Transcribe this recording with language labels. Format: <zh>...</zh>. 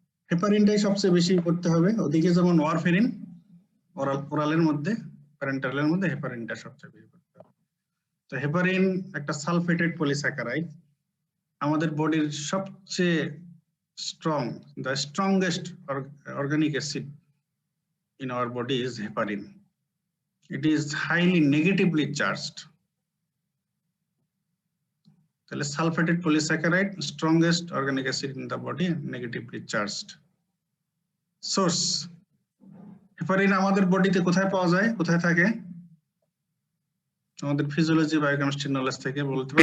<bn>হেপারিনটাই সবচেয়ে বেশি করতে হবে, ওদিকে যেমন ওয়ারফেরিন ওরালের মধ্যে, প্যারেন্টেরালের মধ্যে হেপারিনটা সবচেয়ে বেশি করতে হবে। তো হেপারিন একটা সালফেটেড পলিস্যাকারাইড, আমাদের বডির সবচেয়ে strong,</bn> <en>The strongest organic acid in our body is heparin. It is highly negatively charged. তাহলে sulphated polysaccharide, strongest organic acid in the body, negatively charged.</en> <bn>Source heparin আমাদের বডিতে কোথায় পাওয়া যায়, কোথায় থাকে? আমাদের ফিজিওলজি বায়োকেমিস্ট্রি নলেজ থেকে বলতে পারবা?</bn>